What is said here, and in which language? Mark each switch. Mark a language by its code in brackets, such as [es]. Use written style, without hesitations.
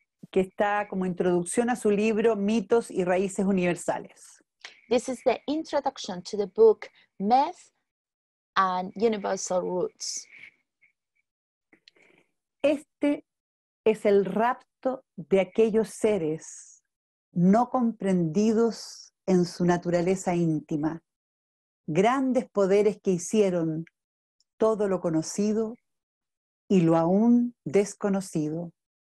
[es] Que está como introducción a su libro Mitos y Raíces Universales. [en] This is the introduction to the book Myth and Universal Roots. [es] Este es el rapto de aquellos seres no comprendidos en su naturaleza íntima, grandes poderes que hicieron todo lo conocido y lo aún desconocido.